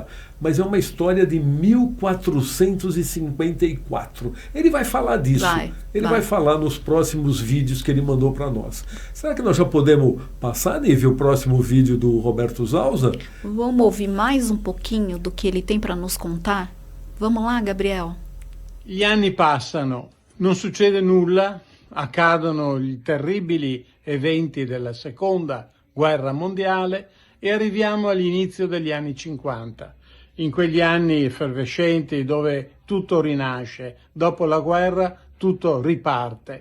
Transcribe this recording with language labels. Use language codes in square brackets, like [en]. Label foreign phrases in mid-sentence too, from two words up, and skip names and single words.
[pt] Mas é uma história de 1454. Ele vai falar disso. Ele vai falar nos próximos vídeos que ele mandou para nós. Será que nós já podemos passar, Nívia, o próximo vídeo do Roberto Zausa? Vamos ouvir mais um pouquinho do que ele tem para nos contar? Vamos lá, Gabriel. [it] Gli anni passano, non succede nulla, accadono i terribili eventi della seconda guerra mondiale e arriviamo all'inizio degli anni 50. In quegli anni effervescenti dove tutto rinasce, dopo la guerra tutto riparte.